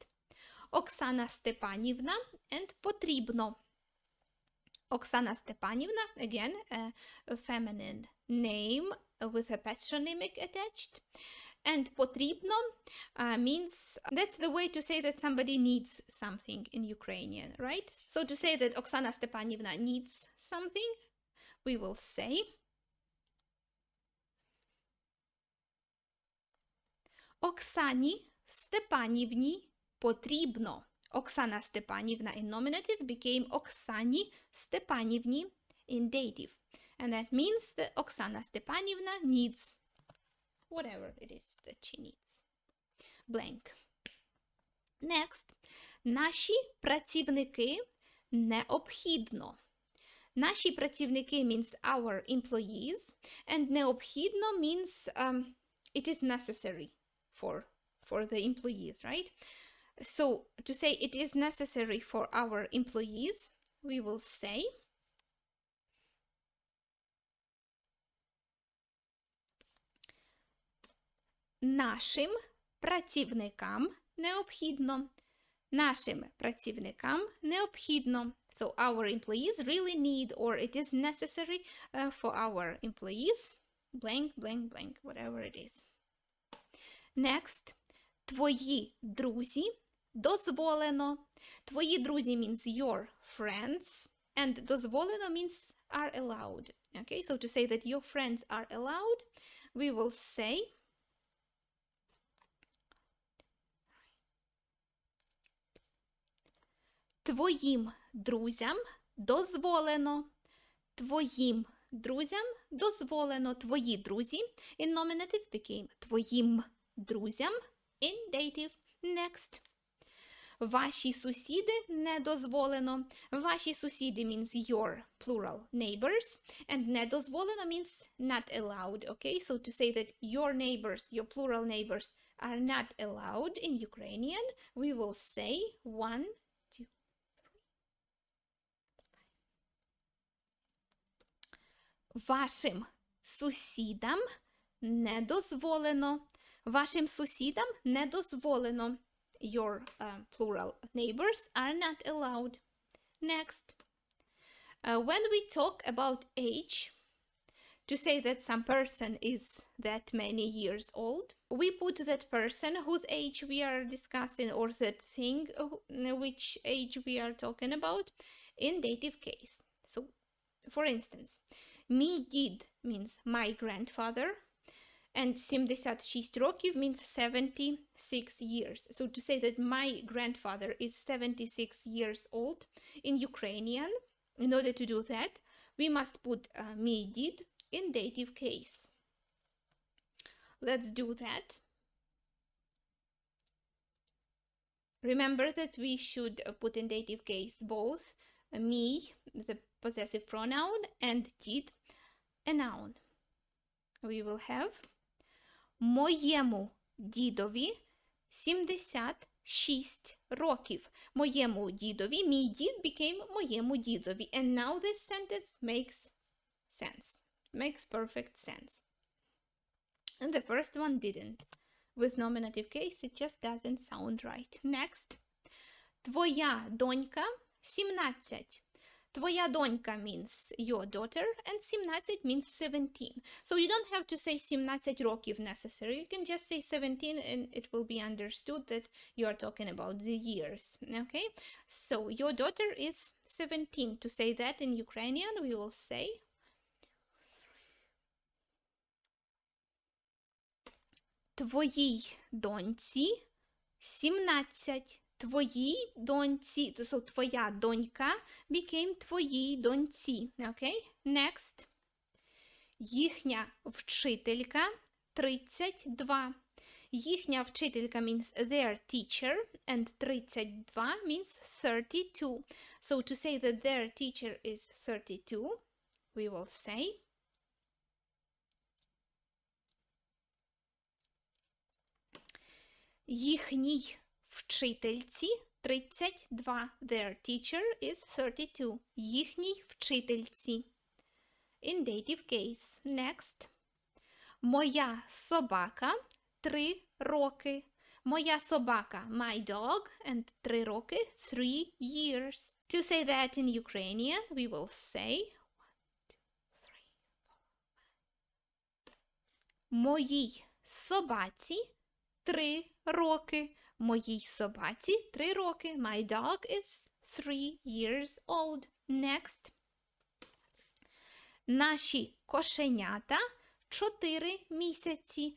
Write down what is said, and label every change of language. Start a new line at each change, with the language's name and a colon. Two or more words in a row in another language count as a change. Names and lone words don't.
English: Оксана Степанівна and потрібно. Оксана Степанівна, again, a feminine name with a patronymic attached. And потрібно means, that's the way to say that somebody needs something in Ukrainian, right? So to say that Oksana Stepanivna needs something, we will say
Ukrainian: Оксані Степанівні потрібно.
English: Оксана Степанівна in nominative became Оксані Степанівні in dative. And that means that Oksana Stepanivna needs whatever it is that she needs. Blank. Next.
Ukrainian: Наші працівники необхідно. Наші працівники
English: means our employees, and необхідно means it is necessary for the employees, right? So to say it is necessary for our employees, we will say
Ukrainian: нашим працівникам необхідно. Нашим працівникам необхідно.
English: So our employees really need, or it is necessary for our employees, blank, blank, blank, whatever it is. Next.
Ukrainian: Твої друзі дозволено. Твої друзі
English: means your friends, and дозволено means are allowed. Okay, so to say that your friends are allowed, we will say
Ukrainian: твоїм друзям дозволено. Твоїм друзям дозволено. Твої друзі
English: in nominative became
Ukrainian: твоїм друзям
English: in dative. Next.
Ukrainian: Ваші сусіди не дозволено. Ваші сусіди
English: means your plural neighbors, and
Ukrainian: не дозволено
English: means not allowed. Okay, so to say that your neighbors, your plural neighbors, are not allowed in Ukrainian, we will say 1, 2, 3.
Ukrainian: Вашим сусідам не дозволено. Вашим сусідам не дозволено.
English: Your plural neighbors are not allowed. Next. When we talk about age, To say that some person is that many years old, we put that person whose age we are discussing or that thing which age we are talking about in dative case. So, for instance,
Ukrainian: мій дід
English: means my grandfather, and 76 років means 76 years. So to say that my grandfather is 76 years old in Ukrainian, in order to do that, we must put
Ukrainian: мій дід
English: in dative case. Let's do that. Remember that we should put in dative case both мій, the possessive pronoun, and дід, a noun. We will have
Ukrainian: моєму дідові 76 років. Моєму дідові, мій дід became моєму дідові.
English: And now this sentence makes sense. Makes perfect sense. And the first one didn't. With nominative case, it just doesn't sound right. Next.
Ukrainian: Твоя донька 17. Твоя донька
English: means your daughter, and 17 means 17. So you don't have to say 17 років necessary. You can just say 17 and it will be understood that you are talking about the years. Okay? So your daughter is 17. To say that in Ukrainian, we will say
Ukrainian: твоїй доньці 17. Твоїй доньці,
English: so
Ukrainian: твоя донька
English: became
Ukrainian: твоїй доньці.
English: Okay? Next.
Ukrainian: Їхня вчителька 32. Їхня вчителька
English: means their teacher, and 32 means 32. So to say that their teacher is 32, we will say
Ukrainian: їхній вчительці 32.
English: Their teacher is 32.
Ukrainian: Їхній вчительці.
English: In dative case. Next.
Ukrainian: Моя собака 3 роки. Моя собака,
English: my dog, and 3 роки, 3 years. To say that in Ukrainian, we will say
Ukrainian: моїй собаці 3 роки. Моїй собаці 3 роки.
English: My dog is 3 years old. Next.
Ukrainian: Наші кошенята 4 місяці.